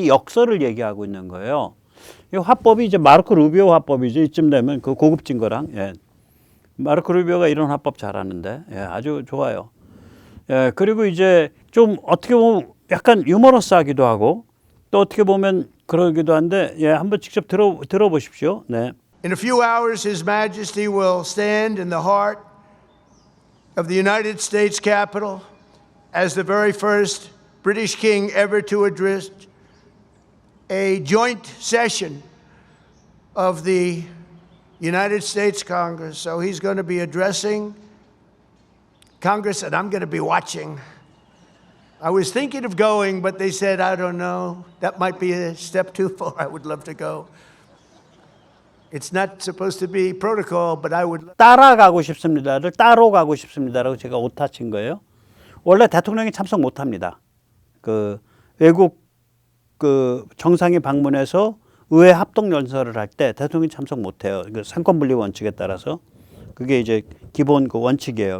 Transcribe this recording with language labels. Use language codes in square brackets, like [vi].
[ko] 이 역사를 얘기하고 있는 거예요. 이 화법이 이제 마르코 루비오 화법이죠. 이쯤 되면 그 고급진 거랑. 예. 마르코 루비오가 이런 화법 잘하는데, 예, 아주 좋아요. 예, 그리고 이제 좀 어떻게 보면 약간 유머러스하기도 하고 또 어떻게 보면 그러기도 한데, 예, 한번 직접 들어보십시오. 네. [en] In a few hours, His Majesty will stand in the heart of the United States Capitol as the very first British king ever to address a joint session of the United States Congress. So he's going to be addressing Congress, and I'm going to be watching. I was thinking of going, but they said, I don't know. That might be a step too far. I would love to go. It's not supposed to be protocol, but I would. [ko] 따라가고 싶습니다를 따로 가고 싶습니다라고 제가 오타 친 거예요. 원래 대통령이 참석 못 합니다. 그 외국 그 정상이 방문해서 의회 합동 연설을 할 때 대통령이 참석 못 해요. 그 상권 분리 원칙에 따라서. 그게 이제 기본 그 원칙이에요.